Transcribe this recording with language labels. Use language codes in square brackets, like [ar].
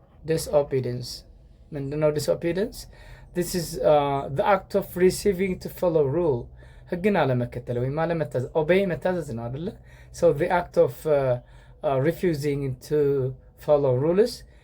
[am] disobedience ምንድን ነው? [en] disobedience, this is the act of receiving to follow rule. [am] ህግን አለመከተል ወይም አለመታዘዝ። obey መታዘዝ ነው አይደለ? [en] So the act of refusing to follow rules.